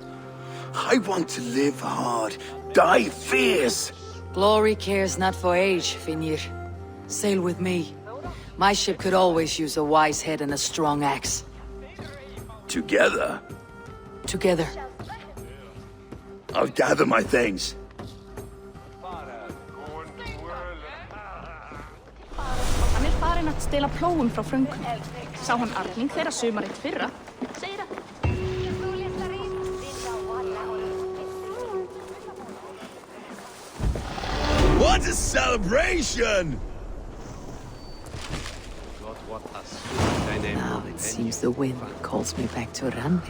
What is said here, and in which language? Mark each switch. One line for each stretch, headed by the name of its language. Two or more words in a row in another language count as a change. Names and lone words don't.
English: I want to live hard, die fierce. Glory cares not for age, Vinir. Sail with me. My ship could always use a wise head and a strong axe. Together? Together. I'll gather my things.
Icelandic: Hann farinn að stela plógum frá frönkunum. Sá hann arning þeirra sumarið fyrra. Segir að...
English: What a celebration! Now it seems the wind calls me back to Randi.